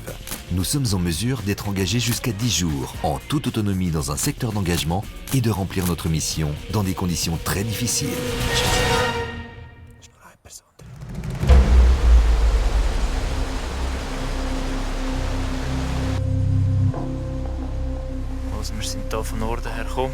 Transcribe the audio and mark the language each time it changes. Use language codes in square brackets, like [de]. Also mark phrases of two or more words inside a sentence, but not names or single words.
[fr] Nous sommes en mesure d'être engagés jusqu'à 10 jours, en toute autonomie dans un secteur d'engagement et de remplir notre mission dans des conditions très difficiles. [de] Also wir sind hier von Norden her gekommen.